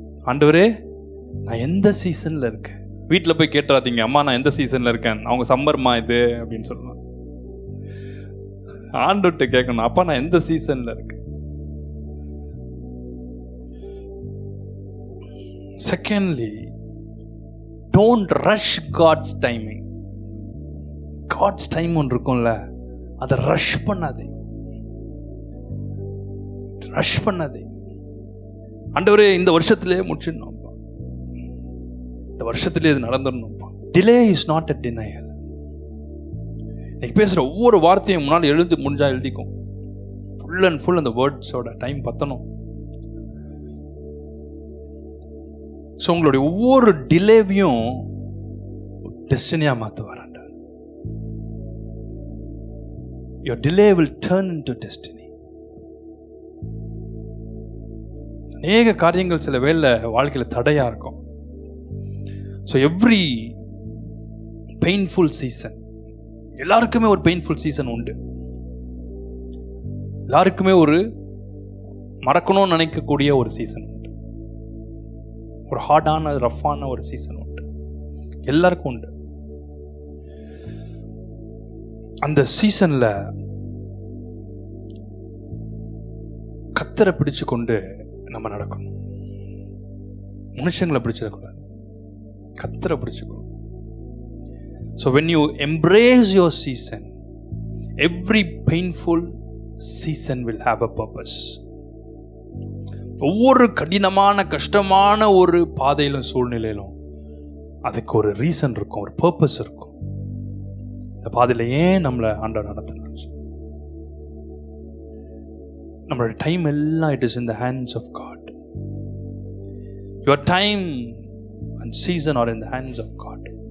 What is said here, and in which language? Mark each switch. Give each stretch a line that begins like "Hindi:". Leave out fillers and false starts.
Tamil: ஆண்டவரே நான் எந்த சீசன்ல இருக்கேன்? வீட்டில் போய் கேட்டுறாதீங்க, அம்மா நான் எந்த சீசன்ல இருக்கேன், அவங்க சம்மர்மா இது அப்படின்னு சொல்லலாம். ஆண்டவர்கிட்ட கேட்கணும், அப்பா நான் எந்த சீசன்ல இருக்கேன்?
English: Secondly, don't rush God's timing.
Tamil: God's time ஒன்று இருக்கும்ல, அதை ரஷ் பண்ணாதே. ரஷ் பண்ணாதே. ஆண்டவரே இந்த வருஷத்திலே முடிச்சிடணும்ப்பா, இந்த வருஷத்திலே இது நடந்துடணும்ப்பா.
English: Delay is not a denial.
Tamil: இன்னைக்கு பேசுகிற ஒவ்வொரு வார்த்தையும் முன்னால் எழுந்து முடிஞ்சா எழுதிக்கும். ஃபுல் அண்ட் ஃபுல் அந்த வேர்ட்ஸோட டைம் பத்தணும். ஸோ உங்களுடைய ஒவ்வொரு டிலேவையும் டெஸ்டினியாக மாற்றுவார்.
English: Your delay will turn into destiny.
Tamil: அநேக காரியங்கள் சில வேளை வாழ்க்கையில் தடையாக இருக்கும்.
English: so every painful season,
Tamil: எல்லாருக்குமே ஒரு பெயின்ஃபுல் சீசன் உண்டு. எல்லாருக்குமே ஒரு மறக்கணும்னு நினைக்கக்கூடிய ஒரு சீசன் உண்டு. ஒரு ஹார்டான ரஃப்பான ஒரு சீசன் உண்டு, எல்லாருக்கும் உண்டு. அந்த சீசன்ல கத்தரை பிடிச்சு கொண்டு நம்ம நடக்கணும். மனுஷங்களை பிடிச்சிடக்கூடாது, கத்தரை பிடிச்சுக்கணும்.
English: So when you embrace your season, every painful season will have a purpose.
Tamil: ஒவ்வொரு கடினமான கஷ்டமான ஒரு பாதையிலும் சூழ்நிலையிலும் அதுக்கு ஒரு ரீசன் இருக்கும், ஒரு பர்பஸ் இருக்கும். இந்த பாதையில ஏன் நம்மளை ஆண்டவர் நடத்தினார்? நம்மளோட டைம் எல்லாம்
English: It is in the hands of God. Your time and season are in the hands of God.